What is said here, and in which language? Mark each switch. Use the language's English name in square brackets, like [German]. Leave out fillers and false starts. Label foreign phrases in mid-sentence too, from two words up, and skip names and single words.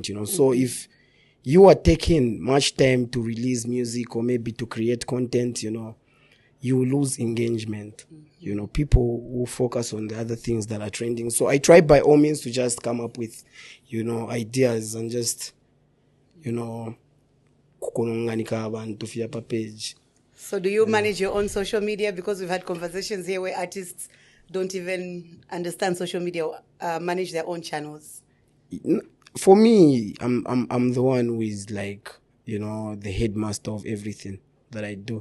[English] So if you are taking much time to release music or maybe to create content, you lose engagement. People will focus on the other things that are trending. So I try by all means to just come up with, ideas and just, [Bemba] kukununganika abantu fya pa page. [English] So do you manage your own social media? Because we've had conversations here where artists don't even understand social media, manage their own channels. For me, I'm the one who is like, the headmaster of everything that I do.